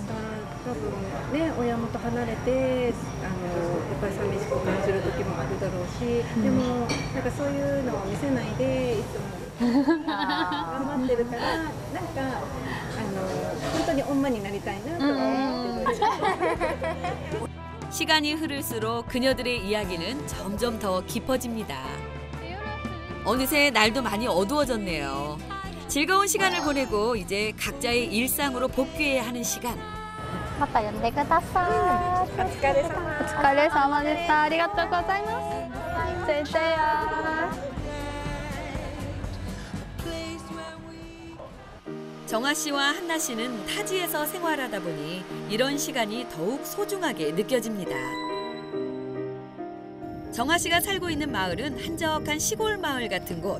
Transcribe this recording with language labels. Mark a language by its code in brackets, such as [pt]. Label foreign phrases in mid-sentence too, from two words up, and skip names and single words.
[ja] 多分ね、親元離れて、やっぱり寂しく感じる時もあるだろうし、でもなんかそういうのを見せないでいつも頑張ってるから、なんか本当に엄마になりたいなと思ってる。 [ko] 시간이 흐를수록 그녀들의 이야기는 점점 더 깊어집니다. 어느새 날도 많이 어두워졌네요. 즐거운 시간을 보내고 이제 각자의 일상으로 복귀해야 하는 시간. [ja] また呼んでください。お疲れ様でした。ありがとうございます。先生や。 [ko] 정아 씨와 한나 씨는 타지에서 생활하다 보니 이런 시간이 더욱 소중하게 느껴집니다. 정아 씨가 살고 있는 마을은 한적한 시골 마을 같은 곳.